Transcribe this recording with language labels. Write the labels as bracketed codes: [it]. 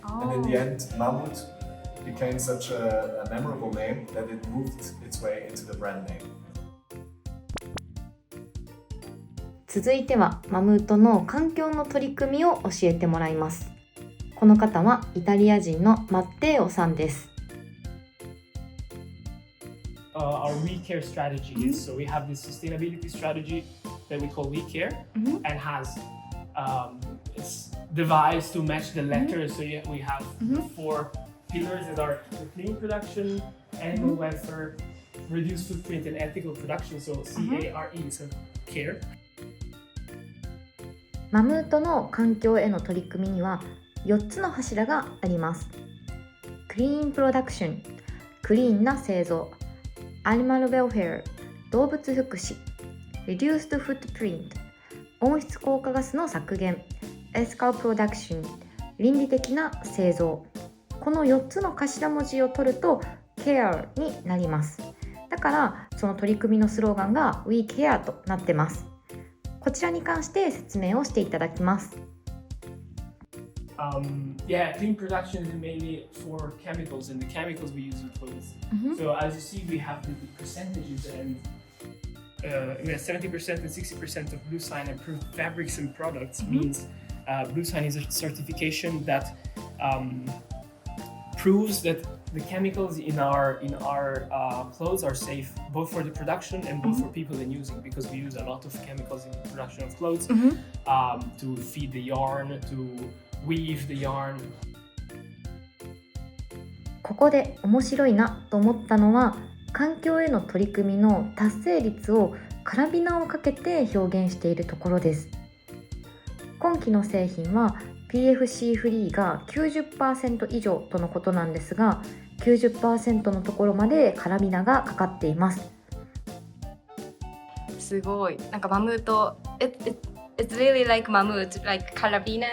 [en] And in the end, Mammut became such a memorable name that it moved its way into the brand name. [ja] 続いてはマムートの環境の取り組みを教えてもらいます。この方はイタリア人のマッテーオさんです。 [en] Our We Care strategy is, so we have this sustainability strategy that we call We Care, and has it's devised to match the letters. So we have 4 pillars that are clean production, animal welfare, reduced footprint, and ethical production. So CARE, so care. [ja] マムートの環境への取り組みには4つの柱があります。クリーンプロダクション、クリーンな製造、アニマルウェルフェア、動物福祉、Reduced Footprint、温室効果ガスの削減、Ethical Production、倫理的な製造。この4つの頭文字を取ると Care になります。だからその取り組みのスローガンが We Care となってます。こちらに関して説明をしていただきます。 [en] Clean production is mainly for chemicals, and the chemicals we use in clothes. So as you see, we have the percentages, and we have 70% and 60% of Blue Sign approved fabrics and products. Means Blue Sign is a certification that proves that the chemicals in our clothes are safe, both for the production and both for people in using, because we use a lot of chemicals in the production of clothes to feed the yarn, to weave the yarn. [ja] ここで面白いなと思ったのは、環境への取り組みの達成率をカラビナをかけて表現しているところです。今期の製品は PFC フリーが 90% 以上とのことなんですが、90% のところまでカラビナがかかっています。すごい。なんかマムート、 [en] It's really like Mammut, like carabiner.